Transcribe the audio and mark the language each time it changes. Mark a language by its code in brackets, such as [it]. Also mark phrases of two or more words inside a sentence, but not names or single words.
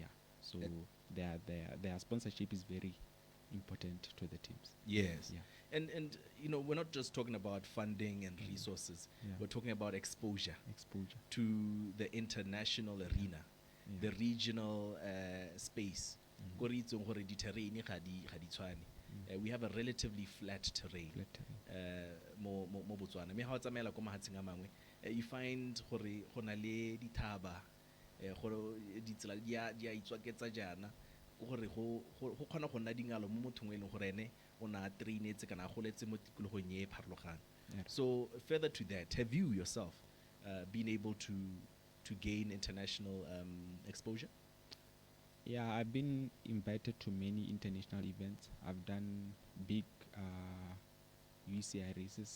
[en] So their sponsorship is very important to the teams. Yes. Yeah. And you know, we're not just talking about funding and resources. Yeah. We're talking about exposure Exposure. to the international arena, Yeah. the regional space. Mhm. [tn] Ko re itseng gore di-terrain ga di tshwane. [en] We have a relatively flat terrain Flat terrain. [tn] mo Botswana. Mme ha o tsamaela ko mahatsheng a mangwe, [en] you find [tn] gore go na le dithaba gore ditsela di a itswaketsa jana go gore go kgona go nna dingalo mo mothong e leng gore ene o na a trainetse kana a goletse mo tikologong e pharologang. [en] Yeah. So further to that, have you yourself been able to gain international exposure? Yeah, I've been invited to many international events. I've done big UCI races.